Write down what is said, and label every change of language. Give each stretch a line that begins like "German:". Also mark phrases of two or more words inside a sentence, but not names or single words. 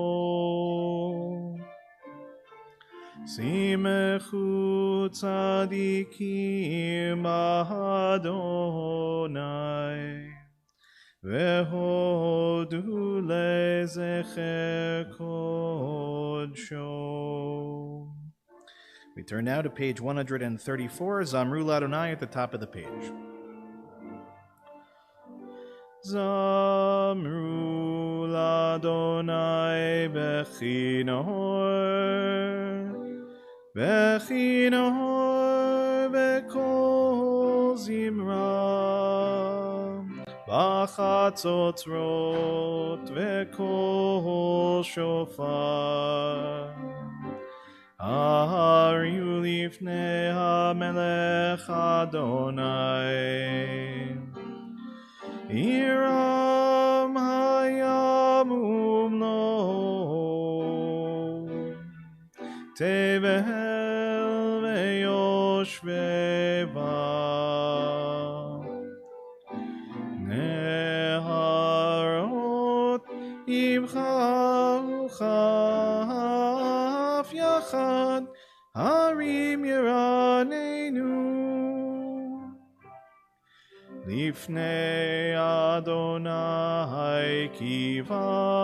Hebrew: שמחו צדיקים בה' והודו לזכר קדשו.
English: We turn now to page 134,
Hebrew: זמרו לה
English: at the top of the page.
Hebrew: זמרו לה' בכנור בכנור בקול זמרה בחצצרות וקול שופר. הריעו לפני המלך ה, ירעם הים ומלאו, תבל וישבי בה נהרות ימחאו כף יחד הרים ירננו לפני ה' כי בא,